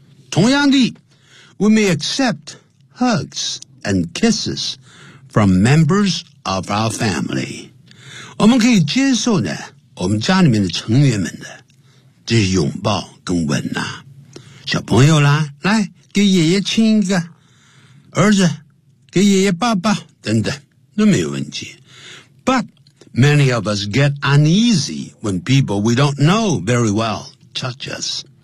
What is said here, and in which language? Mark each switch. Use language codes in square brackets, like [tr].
[zh] 同样的 [en] ,we may accept hugs and kisses,from members of our family. [zh] 我们可以接受呢我们家里面的成员们的这些拥抱跟吻呐、啊。小朋友啦，来给爷爷亲一个，儿子给爷爷抱抱等等，都没有问题。 [en] But many of us get uneasy when people we don't know very well touch us.